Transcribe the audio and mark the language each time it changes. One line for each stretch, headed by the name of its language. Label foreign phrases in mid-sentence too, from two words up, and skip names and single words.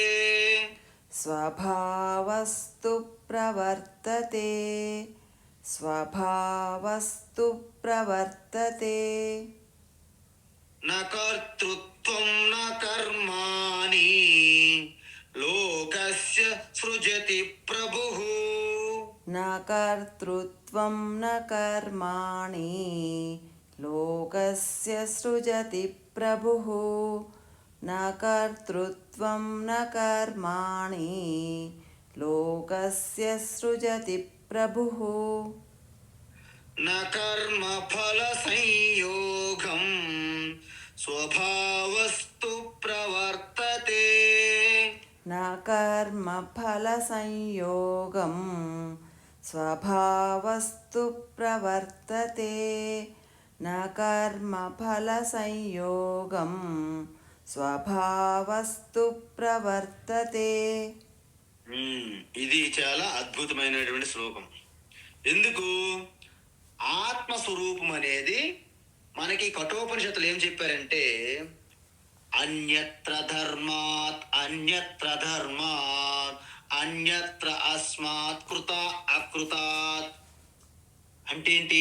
Sanskrit: స్వభావస్తు ప్రవర్తతే. స్వభావస్తు ప్రవర్తతే. న కర్తృత్వం న కర్మాణి లోకస్య సృజతి ప్రభుః. न कर्तृत्वं न कर्माणि लोकस्य सृजति प्रभुः न कर्तृत्वं न कर्माणि लोकस्य सृजति प्रभुः न कर्म फल संयोगं स्वभावस्तु प्रवर्तते न कर्मफलसंयोगं स्वभावस्तु प्रवर्तते न कर्मफलसंयोगं స్వభావస్తు ప్రవర్తతే.
Telugu: ఇది చాలా అద్భుతమైనటువంటి శ్లోకం. ఎందుకు? ఆత్మస్వరూపం అనేది మనకి కఠోపనిషత్తులు ఏం చెప్పారంటే,
Sanskrit: అన్యత్ర ధర్మాత్ అన్యత్ర ధర్మాత్ అన్యత్ర అస్మాత్ కృత అకృతాత్
Telugu: అంటే ఏంటి?